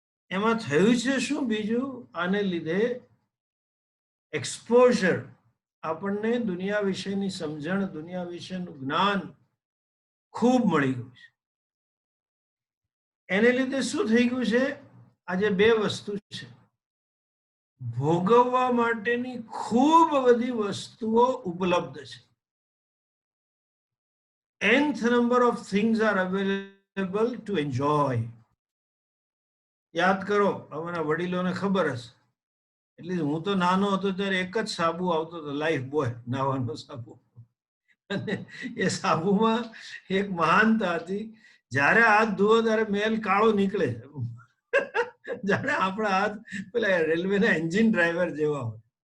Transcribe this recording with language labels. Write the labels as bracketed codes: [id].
[gu] એમાં થયું છે શું બીજું? આને લીધે એક્સપોઝર, આપણને દુનિયા વિશેની સમજણ, દુનિયા વિશેનું જ્ઞાન ખૂબ મળી ગયું છે. એને લીધે શું થઈ ગયું છે? આજે 2 વસ્તુ છે. ભોગવવા માટેની ખૂબ બધી વસ્તુઓ ઉપલબ્ધ છે. [en] nth number of things are available to enjoy. [gu] યાદ કરો, અમારા વડીલોને ખબર હશે. એટલે હું તો નાનો હતો ત્યારે એક જ સાબુ આવતો હતો, લાઈફ બોય નાવાનો સાબુ. અને એ સાબુમાં એક મહાનતા હતી, જ્યારે હાથ ધુઓ ત્યારે મેલ કાળો નીકળે. જાણે આપણા હાથ પેલા રેલવેના એન્જિન ડ્રાઈવર જેવા હોય.